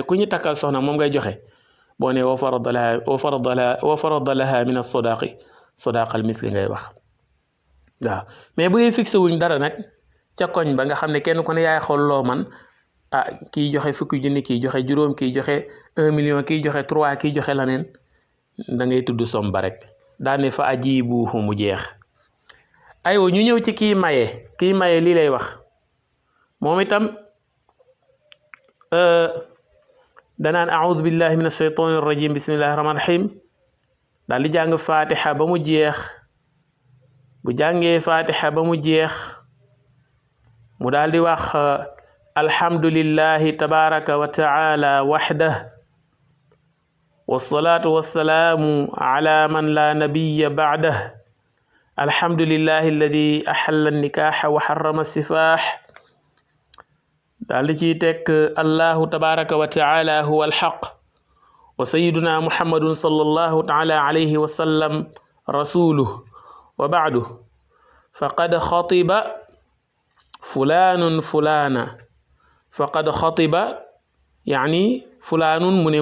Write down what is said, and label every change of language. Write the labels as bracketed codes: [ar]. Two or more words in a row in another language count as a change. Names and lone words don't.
[wo] ku ñu takkal soxna moom ngay joxe boo ne [ar] وفرض لها من الصداق صداق المثل [wo] ngay wax waaw mais bu dee fixé wuñ dara nag ca koñ ba nga xam ne kenn ku ne yaay xool loo man kii joxe fukki junni kii joxe juróom kii joxe 1 million kii joxe 3 kii joxe laneen da ngay tudd som ba rek daane [ar] فأجيبه [wo] mu jeex aywa ñu ñëw ci kii maye lii lay wax moom itam danaan [ar] أعوذ بالله من الشيطان الرجيم بسم الله الرحمن الرحيم [wo] daal di jàng fatiha ba mu jeex bu jàngee fatiha ba mu jeex mu daal di wax [ar] الحمد لله تبارك وتعالى وحده والصلاة والسلام على من لا نبي بعده الحمد لله الذي أحل النكاح وحرم السفاح [wo] daal di ciy tekk [ar] الله تبارك وتعالى هو الحق وسيدنا محمد صلى الله تعالى عليه وسلم رسوله وبعد فقد خطب فلان فلانة فقد خطب يعني فلان [wo] mu ne